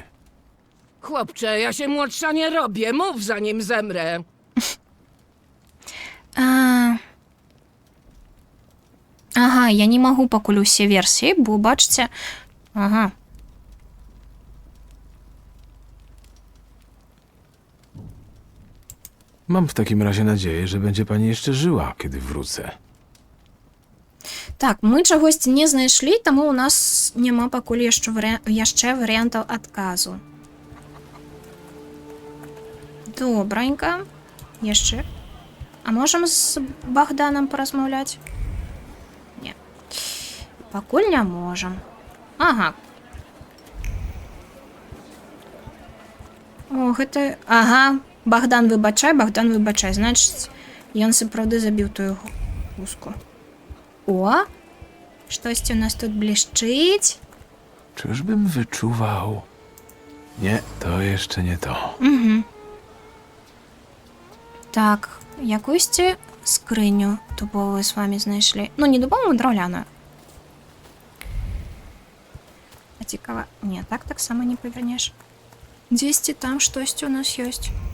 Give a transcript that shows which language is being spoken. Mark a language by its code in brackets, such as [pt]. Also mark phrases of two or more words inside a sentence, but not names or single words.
[pl] Chłopcze, ja się młodsza nie robię. Mów, zanim zemrę. [be] Ага, я не магу пакуль усе версіі, бо бачыце... Ага. [pl] Mam w takim razie nadzieję, że będzie pani jeszcze żyła, kiedy wrócę. [be] Так, мы чагосьці не знайшлі, таму ў нас няма пакуль яшчэ варыянтаў адказу. Добранька. Яшчэ. А можам з Богданом паразмаўляць? Не. Пакуль не можам. Ага. О, гэта... Ага. Богдан выбачай. Значыць, ён сапраўды забіў тую гуску. О! Штосьці у нас тут блішczyć. [pl] Czyżbym wyczuwał? Nie, to jeszcze nie to. [be] Так, якуйсьці скрыню дубовую з вами знайшлі. Ну, не дубовую, драўляную. А цікава... Не, так таксама не павернеш. Дзесьці там штосьці у нас ёсць.